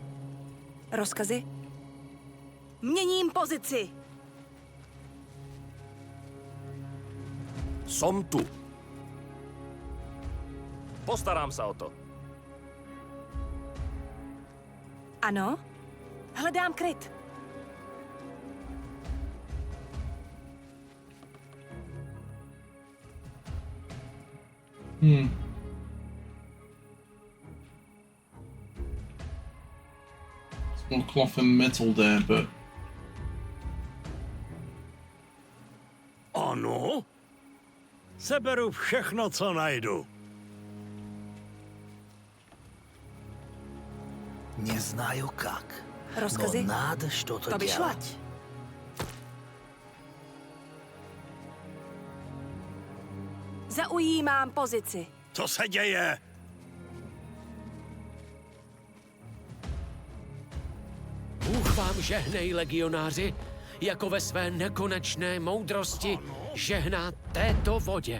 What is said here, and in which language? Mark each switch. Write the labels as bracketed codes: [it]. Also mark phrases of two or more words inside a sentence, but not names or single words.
[cs] Rozkazy? Měním pozici. [sk] Som tu. Postarám sa o to. [cs] Ano. Hledám kryt. [en] It's more cloth and metal there, but [cs] Ano? Seberu všechno, co najdu. [ru] Не знаю как, [cs] Rozkazy? [ru] но надо что-то [cs] To vyšlo. [ru] делать. [cs] Zaujímám pozici. Co se děje? Bůh vám žehnej, legionáři, jako ve své nekonečné moudrosti žehná této vodě.